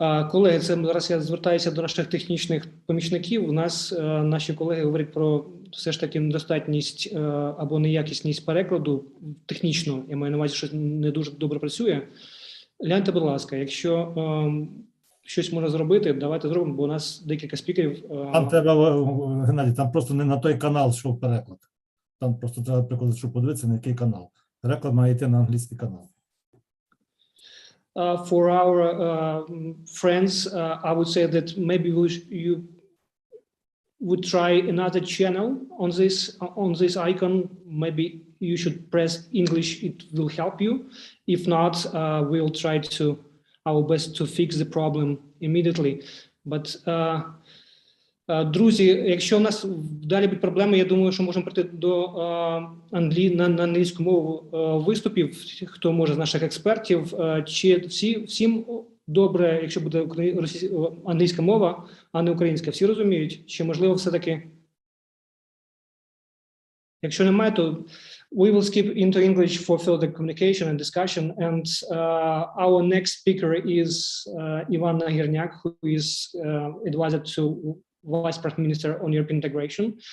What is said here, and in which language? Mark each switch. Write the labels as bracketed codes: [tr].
[uk] Колеги, це зараз я звертаюся до наших технічних помічників. У нас наші колеги говорять про все ж таки недостатність або неякісність перекладу технічно, я маю на увазі, що не дуже добре працює. Гляньте, будь ласка, якщо щось можна зробити, давайте зробимо, бо у нас декілька спікерів. Там треба, Геннадій, там просто не на той канал йшов переклад. Там просто треба приклад, щоб подивитися, на який канал. Переклад має йти на англійський канал. [en] For our friends, I would say that maybe you would try another channel on this icon. Maybe you should press English, it will help you. If not, we'll try to our best to fix the problem immediately. [uk] But друзі, якщо у нас далі будуть проблеми, я думаю, що можемо прийти до на англійську мову виступів, хто може з наших експертів. Чи всім добре, якщо буде англійська мова, а не українська? Всі розуміють? Чи можливо все-таки? Якщо немає, то [en] we will skip into English for further communication and discussion. And our next speaker is Ivan Nagirnyak, who is advisor to Vice Prime Minister on European integration.